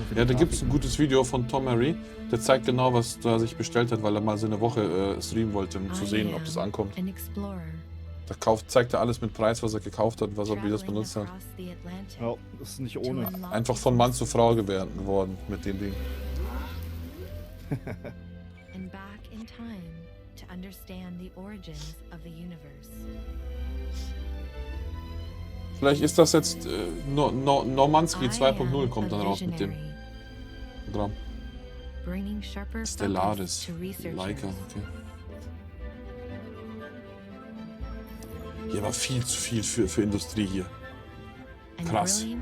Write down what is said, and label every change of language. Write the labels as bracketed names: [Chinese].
[German] Ja, da gibt es ein gutes Video von Tom Murray, der zeigt genau, was er sich bestellt hat, weil er mal so eine Woche streamen wollte, um zu sehen, ob das ankommt. Da zeigt er alles mit Preis, was er gekauft hat, wie das benutzt hat. Ja, das ist nicht ohne. Einfach von Mann zu Frau geworden mit dem Ding. [English] And back in time to understand the origins of the universe. [German] Vielleicht ist das jetzt Normanski 2.0 kommt dann raus mit dem Programm. Stellaris, Leica, okay. Hier war viel zu viel für Industrie hier. Krass.